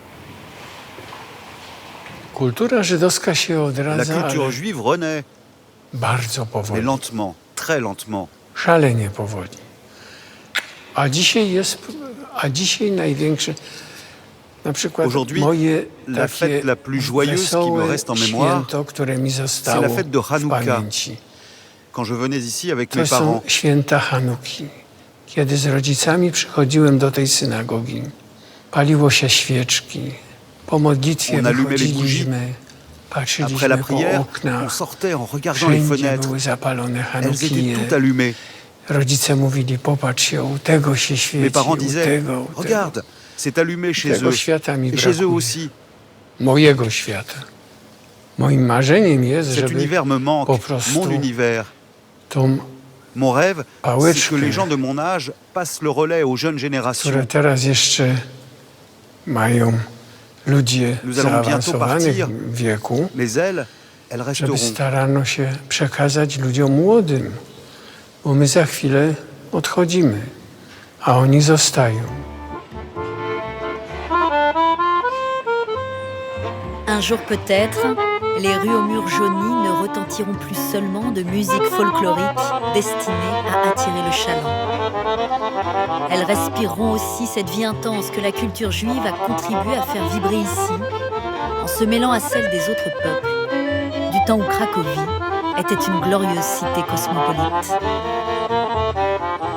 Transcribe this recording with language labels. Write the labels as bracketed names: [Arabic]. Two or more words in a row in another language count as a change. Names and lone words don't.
[French] La culture juive renaît, mais lentement, très lentement. Aujourd'hui, la fête la plus joyeuse qui me reste en mémoire, c'est la fête de Hanouka. Quand je venais ici avec mes parents. [Polish] Święta Hanuki, kiedy z rodzicami przychodziłem do tej synagogi, paliło się świeczki, po modlitwie wychodziliśmy, patrzyliśmy po oknach, wszędzie były zapalone Hanukije. Rodzice mówili, popatrz się, u tego się świeci, u tego. [French] Regarde, c'est allumé chez eux, et chez eux aussi. [Polish] Mojego świata. Moim marzeniem jest, [French] Cet univers me manque, mon univers. Mon rêve, c'est que les gens de mon âge passent le relais aux jeunes générations. Nous allons bientôt partir, mais elles resteront. [Polish] Starano się przekazać ludziom młodym, bo my za chwilę odchodzimy, a oni zostają. [French] Un jour peut-être, les rues aux murs jaunis ne retentiront plus seulement de musique folklorique destinée à attirer le chaland. Elles respireront aussi cette vie intense que la culture juive a contribué à faire vibrer ici, en se mêlant à celle des autres peuples, du temps où Cracovie était une glorieuse cité cosmopolite.